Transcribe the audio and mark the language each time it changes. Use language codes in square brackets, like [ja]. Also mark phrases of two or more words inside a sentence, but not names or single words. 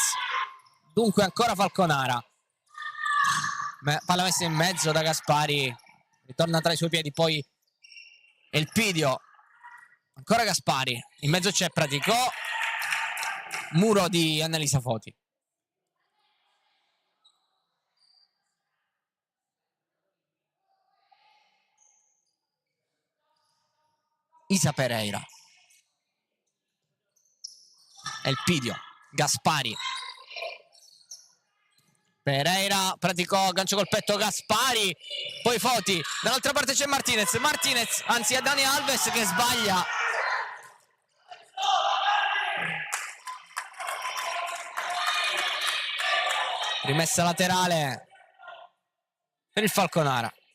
[it] Dunque ancora Falconara. Palla messa in mezzo da Gaspari. Ritorna tra i suoi piedi, poi Elpidio. Ancora Gaspari. In mezzo c'è Praticò. Muro di Annalisa Foti. Isa Pereira. Elpidio. Gaspari. Pereira, Praticò, gancio col petto, Gaspari. Poi Foti. Dall'altra parte c'è Martinez. Martinez, anzi è Dani Alves che sbaglia. Rimessa laterale per il Falconara.